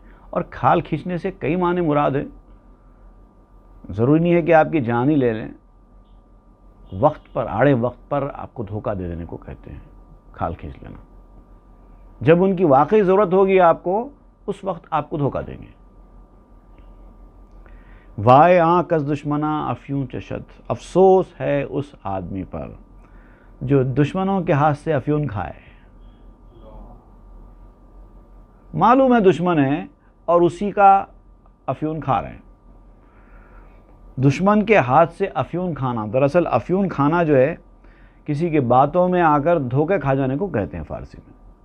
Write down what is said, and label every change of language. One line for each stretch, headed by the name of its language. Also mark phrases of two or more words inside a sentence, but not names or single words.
Urdu: اور کھال کھینچنے سے کئی معنی مراد ہیں، ضروری نہیں ہے کہ آپ کی جان ہی لے لیں۔ وقت پر، آڑے وقت پر آپ کو دھوکہ دے دینے کو کہتے ہیں کھال کھینچ لینا۔ جب ان کی واقعی ضرورت ہوگی آپ کو، اس وقت آپ کو دھوکہ دیں گے۔
Persian: وائے آنکھ از دشمنا افیوں چشد،
Urdu: افسوس ہے اس آدمی پر جو دشمنوں کے ہاتھ سے افیون کھائے۔ معلوم ہے دشمن ہے اور اسی کا افیون کھا رہے ہیں۔ دشمن کے ہاتھ سے افیون کھانا، دراصل افیون کھانا جو ہے کسی کے باتوں میں آ کر دھوکے کھا جانے کو کہتے ہیں فارسی میں۔